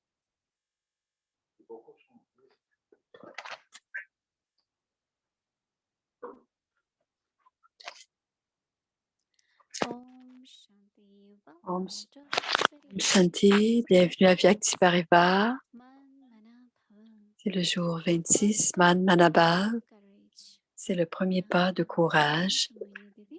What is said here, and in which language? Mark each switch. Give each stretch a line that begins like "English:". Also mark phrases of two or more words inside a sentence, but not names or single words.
Sanskrit: ॐ शान्ति. Om
English: Welcome to Heart
Sanskrit: Shanti,
English: City.
French: bienvenue à Vyakti Parivar.
Sanskrit: मन मनाभव.
French: C'est le jour 26,
English: First
Sanskrit: Man
English: step
Sanskrit: Manabhav.
English: of courage.
French: C'est le premier
English: Now
French: pas de
English: listen
French: courage.
English: to Moini Didi.